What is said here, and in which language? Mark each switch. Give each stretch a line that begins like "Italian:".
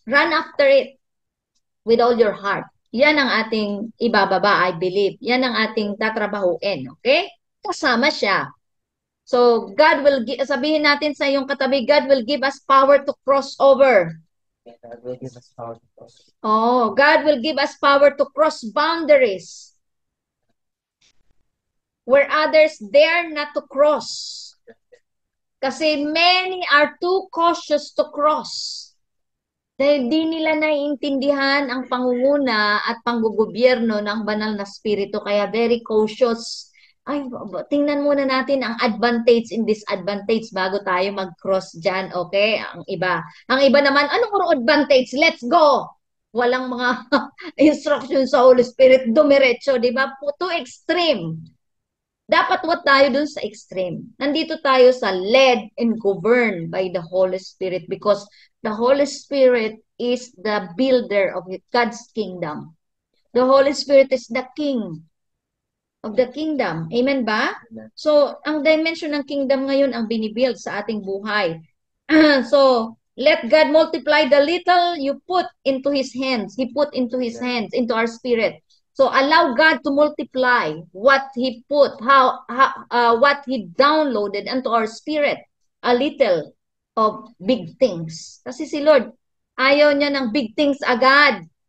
English: Run after it with all your heart.
Filipino: Yan ang ating ibababa, I believe. Yan ang ating tatrabahuin. Okay? Kasama siya.
English: So, God will give,
Filipino: sabihin natin sa iyong katabi,
English: God will give us power to cross over. God will give us power to cross. Oh, God will give us power to cross boundaries where others dare not to cross. Kasi many are too cautious to cross.
Filipino: Dahil di nila naiintindihan ang pangunguna at panggugobyerno ng banal na spirito. Kaya very cautious. Ay, tingnan muna natin ang
English: advantage and disadvantage
Filipino: bago tayo mag-cross dyan, okay? Ang iba. Ang iba naman, anong advantage?
English: Let's go!
Filipino: Walang mga instructions sa Holy Spirit, dumiretso, di ba?
English: Too extreme.
Filipino: Dapat what tayo dun sa extreme. Nandito tayo sa
English: led and governed by the Holy Spirit because the Holy Spirit is the builder of God's kingdom. The Holy Spirit is the king of the kingdom.
Filipino: Amen ba? So, ang dimension ng kingdom ngayon ang binibuild sa ating buhay.
English: So, let God multiply the little you put into His hands. He put into His hands, into our spirit. So allow God to multiply what He put, what He downloaded into our spirit. A little of big things.
Filipino: Kasi si Lord, ayaw niya ng big things agad.